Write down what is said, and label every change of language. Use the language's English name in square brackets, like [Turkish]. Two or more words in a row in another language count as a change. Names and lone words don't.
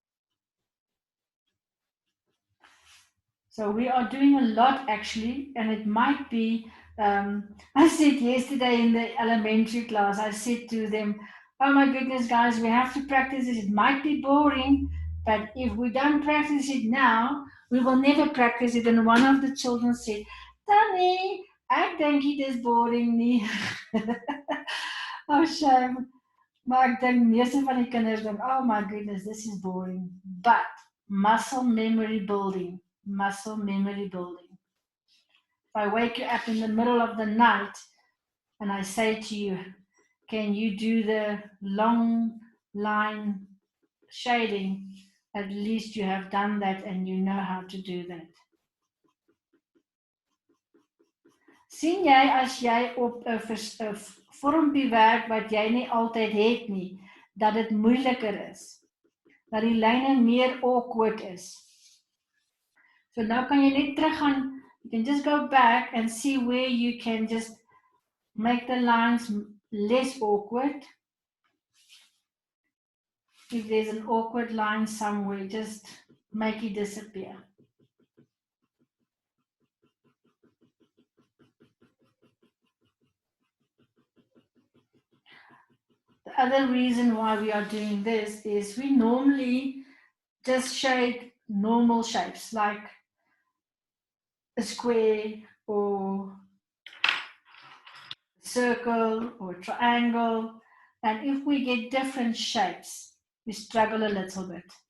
[English] So we are doing a lot actually, and it might be, I said yesterday in the elementary class, I said to them, oh my goodness guys, we have to practice this. It might be boring, but if we don't practice it now, we will never practice it. And one of the children said, Danny, I think it is boring nie. Oh shame. [Afrikaans] Maar ek dink meeste van die kinders dink, [English] oh my goodness, this is boring. But muscle memory building. Muscle memory building. If I wake you up in the middle of the night and I say to you, can you do the long line shading? At least you have done that and you know how to do that. [Afrikaans] Sien jy as jy op 'n vormpie werk wat jy nie altyd het nie, dat dit moeiliker is, dat die lyne meer awkward is. So nou kan jy net teruggaan, [English] you can just go back and see where you can just make the lines less awkward. If there's an awkward line somewhere, just make it disappear. The other reason why we are doing this is we normally just shade normal shapes like a square or circle or triangle, and if we get different shapes, we struggle a little bit.